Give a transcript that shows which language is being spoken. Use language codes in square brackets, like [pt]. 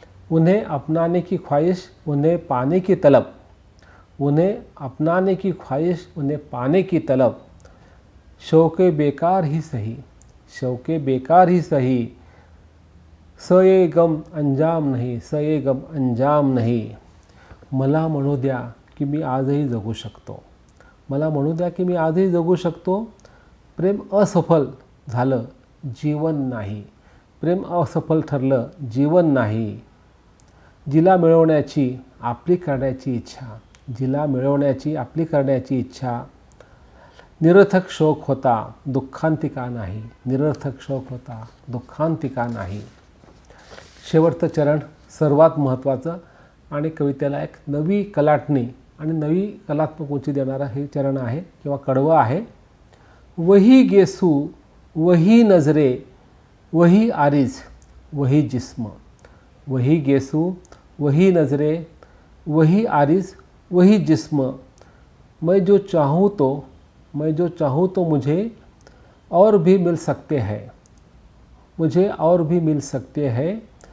[hi] उन्हें अपनाने की ख्वाहिश, उन्हें पाने की तलब, उन्हें अपनाने की ख्वाहिश, उन्हें पाने की तलब, शौक़े बेकार ही सही, शौक़े बेकार ही सही, स ये गम अंजाम नाही, स ये गम अंजाम नाही. [mr] मला म्हणू द्या की मी आजही जगू शकतो, मला म्हणू द्या की मी आजही जगू शकतो. प्रेम असफल झालं, जीवन नाही, प्रेम असफल ठरलं, जीवन नाही. जिला मिळवण्याची आपली करण्याची इच्छा, जिला मिळवण्याची आपली करण्याची इच्छा, निरर्थक शोक होता, दुःखांतिका नाही, निरर्थक शोक होता, दुःखांतिका नाही. शेवटचं चरण सर्वात महत्त्वाचं आणि कवितेला एक नवी कलाटणी आणि नवी कलात्मक उंची देणारं हे चरण आहे किंवा कडवं आहे. [hi] वही गेसू वही नजरे वही आरिज वही जिस्म, वही गेसू वही नजरे वही आरिज वही जिस्म, मैं जो चाहूँ तो, मैं जो चाहूँ तो मुझे और भी मिल सकते हैं, मुझे और भी मिल सकते हैं.